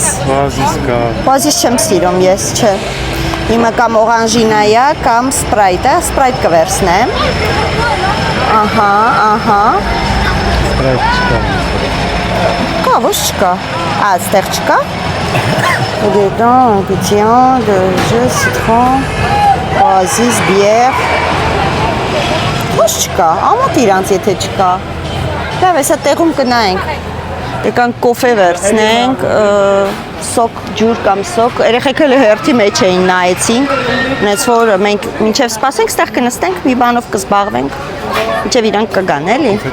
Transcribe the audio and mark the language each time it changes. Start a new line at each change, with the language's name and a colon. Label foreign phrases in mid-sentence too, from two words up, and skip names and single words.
Armenian: Բազիս կա։ Բազիս չեմ սիրում ես, չէ։ Իմը կամ օրանժինայա, կամ Sprite-ը, Sprite կվերցնեմ։ Ահա։ Sprite չկա։ Կա, ոչ չկա։ Այստեղ չկա։
French: Dedans, viande, jus, citron, oasis, bière.
Armenian: Ոչ չկա, ամոթ իրանց եթե չկա։ Լավ, հեսա տեղում կնայենք։ Եկանք կոֆե վերցնենք, սոկ, ջուր կամ սոկ, երեխեքը հերթի մեջ էին նայեցինք, ունեց որ մենք մինչև սպասենք, ստեղ կնստենք, մի բանով կզբաղվենք, մինչև իրանք կգան, էլի։